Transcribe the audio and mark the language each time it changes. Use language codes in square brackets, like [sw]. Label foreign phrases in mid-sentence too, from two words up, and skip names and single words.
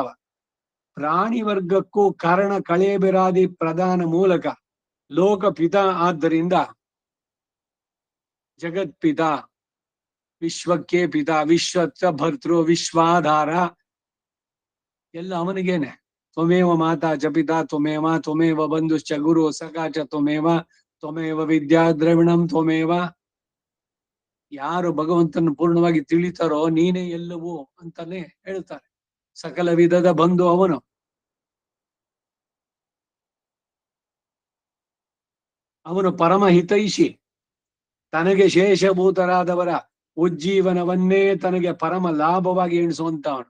[kn] ಪ್ರಾಣಿ ವರ್ಗಕ್ಕೂ ಕಾರಣ ಕಳೇಬೆರಾದಿ ಪ್ರಧಾನ ಮೂಲಕ ಲೋಕಪಿತ ಆದ್ದರಿಂದ ಜಗತ್ಪಿತ, ವಿಶ್ವಕ್ಕೆ ಪಿತ, ವಿಶ್ವತ್ವ ಭರ್ತೃ, ವಿಶ್ವಾಧಾರ ಎಲ್ಲ ಅವನಿಗೇನೆ. [sa] ತ್ವಮೇವ ಮಾತಾ ಚ ಪಿತಾ ತ್ವಮೇವ ತ್ವಮೇವ ಬಂಧುಶ್ಚ ಗುರು ಸಖಾ ಚ ತ್ವಮೇವ ತ್ವಮೇವ ವಿದ್ಯಾ ದ್ರವಿಣಂ ತ್ವಮೇವ. [kn] ಯಾರು ಭಗವಂತನ ಪೂರ್ಣವಾಗಿ ತಿಳಿತಾರೋ ನೀನೇ ಎಲ್ಲವೂ ಅಂತಾನೆ ಹೇಳ್ತಾರೆ. ಸಕಲ ವಿಧದ ಬಂಧು ಅವನು. ಅವನು ಪರಮ ಹಿತೈಷಿ. ತನಗೆ ಶೇಷಭೂತರಾದವರ ಉಜ್ಜೀವನವನ್ನೇ ತನಗೆ ಪರಮ ಲಾಭವಾಗಿ ಎಣಿಸುವಂತವನು.